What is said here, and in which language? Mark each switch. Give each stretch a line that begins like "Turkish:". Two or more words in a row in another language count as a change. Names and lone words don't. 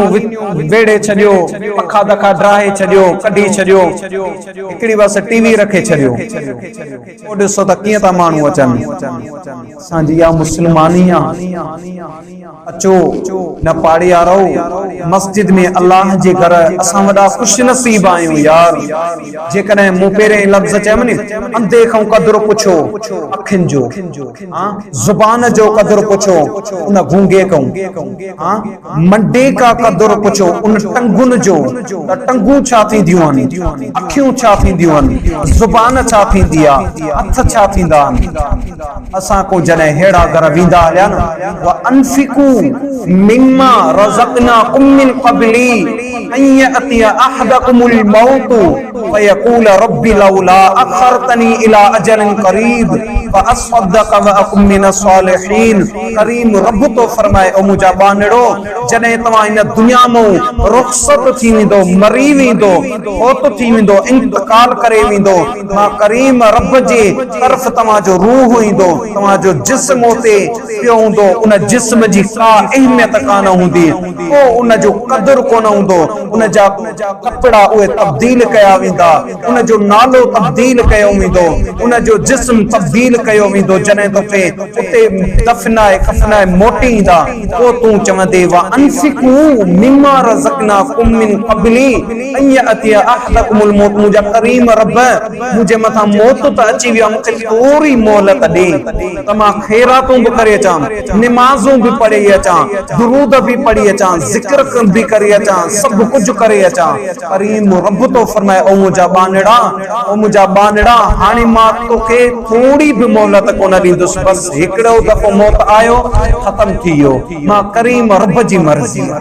Sindhi: वेड़े छॾियो पखा दखा ड्राहे छॾियो कढी छॾियो हिकिड़ी बस टीवी रखे छॾियो पोइ ॾिसो त कीअं था माण्हू अचनि असांजी इहा मुस्लमानी आहे अचो न पाड़िया रहो मस्जिद में अल्लाह जे घर असां वॾा खुशनसीब आहियूं यार जेकॾहिं मूं पहिरें लफ़्ज़ चयमि न अंधे खां क़दुरु पुछो अखियुनि जो ज़ुबान जो क़दुरु पुछो उन गूंगे खां मंडे का क़दुरु पुछो उन टंगुनि जो त टंगूं छा थींदियूं आहिनि अखियूं छा थींदियूं आहिनि ज़ुबान छा थींदी आहे हथ छा थींदा आहिनि असां को जॾहिं अहिड़ा घर वेंदा हलिया न
Arabic: وأنفقوا مما رزقناكم من قبل أن يأتي أحدكم الموت فيقول رب لولا أخرتني إلى أجل قريب فأصدق و أكن من الصالحين
Sindhi: करीम रब तो फरमाए ओ मुंहिंजा बानड़ो जॾहिं तव्हां इन दुनिया में रुख़सत थी वेंदो मरी वेंदो फौत थी वेंदो इंतकाल करे वेंदो मां करीम रब जे तरफ़ तव्हांजो रूह ईंदो तव्हांजो जिस्म उते पियो हूंदो उन जिस्म जी का अहमियत कान हूंदी को उन जो क़दुरु कोन हूंदो उन जा कपड़ा उहे तब्दील कया वेंदा उन जो नालो तब्दील कयो वेंदो उन जो जिस्म तब्दील कयो वेंदो जॾहिं तोखे उते दफनाए कफनाए मोटी ईंदा पोइ तूं चवंदे
Arabic: وأنفقوا مما رزقناكم من قبل أن يأتي أحدكم الموت
Sindhi: मुंहिंजा करीम रब मुंहिंजे मथां मौत त अची वियो मूंखे थोरी मोहलत ॾे त मां ख़ैरातूं बि करे अचां निमाज़ूं बि पढ़ी अचां दुरूद बि पढ़ी अचां ज़िक्र बि करे अचां सभु कुझु करे अचां करीम रब तो फरमाए ओ मुंहिंजा बानड़ा हाणे मां तोखे थोरी बि मोहलत कोन ॾींदुसि बस हिकिड़ो दफ़ो मौत आयो ख़तम थी वियो मां करीम रब जी मर्ज़ी